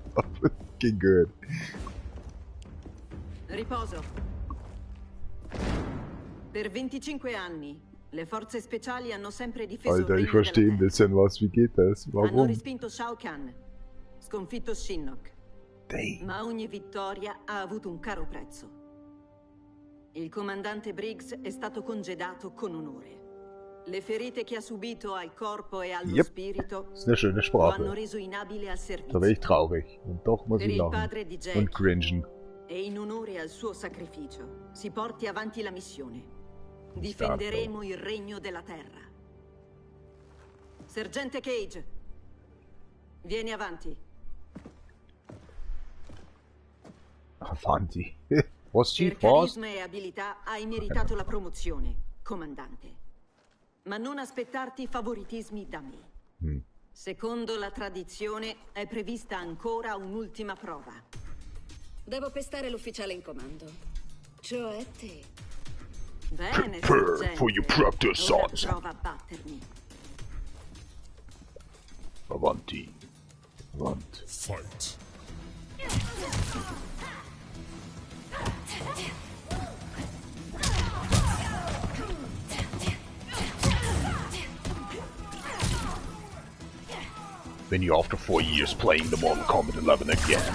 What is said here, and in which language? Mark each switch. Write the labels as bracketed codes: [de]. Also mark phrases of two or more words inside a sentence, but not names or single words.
[en] Fucking good. [it] Riposo. Per 25 anni le forze speciali hanno sempre difeso il [de] Alter, ich [it] regno [de] verstehe [it] della [de] ein bisschen was. Wie geht das? [it] Terra. Hanno [de] Warum? [it] respinto Shao Kahn, sconfitto Shinnok, [en] Dang. [it] ma ogni vittoria ha avuto un caro prezzo. Il comandante Briggs è stato congedato con onore. Le ferite che ha subito al corpo e allo [en] Yep. [it] spirito [de] Das ist eine schöne [it] lo [de] Sprache. [it] hanno reso inabile al [de] Da bin ich [it] servizio. [de] traurig. Und doch muss [it] Per [de] ich [it] il [de] lachen. [it] padre di [de] Und [it] Jack [de] cringen. [it] e in onore al suo sacrificio si porti avanti la missione. Difenderemo il regno della terra. Sergente Cage, vieni avanti. Avanti. [en] Was she [it] Per [en] fast? [it] carisma e abilità hai meritato la promozione, comandante. Ma non aspettarti favoritismi da me. Secondo la tradizione è prevista ancora un'ultima prova. Devo pestare l'ufficiale in comando. Cioè te. Bene, [en] Prepare [it] sergente. [en] for your practice, [it] Ora [en] sons. [it] prova a battermi. Avanti. Avanti. [en] Fight. Then you after 4 years playing the Mortal Kombat 11 again.